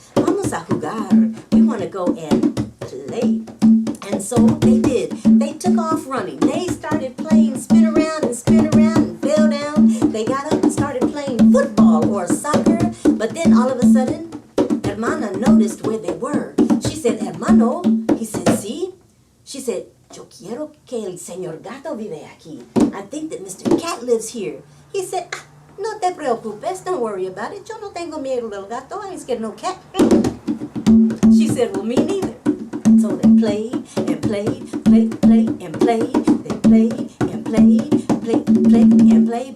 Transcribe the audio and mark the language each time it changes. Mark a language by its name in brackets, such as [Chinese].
[Spanish] Vamos a jugar. [English] We want to go and play. And so they did. They took off running. They started playing spin around and fell down. They got up and started playing football or soccer. But then all of a sudden, Hermana noticed where they were. She said, hermano. He said, sí. She said, [Spanish] yo quiero que el señor gato vive aquí. [English] I think that Mr. Cat lives here. He said, [Spanish] ah, no te preocupes, [English] don't worry about it. [Spanish] Yo no tengo miedo, [English] little gato. I ain't scared of no cat. She said, well, me neither. So they played and played, and played. They played and played and played.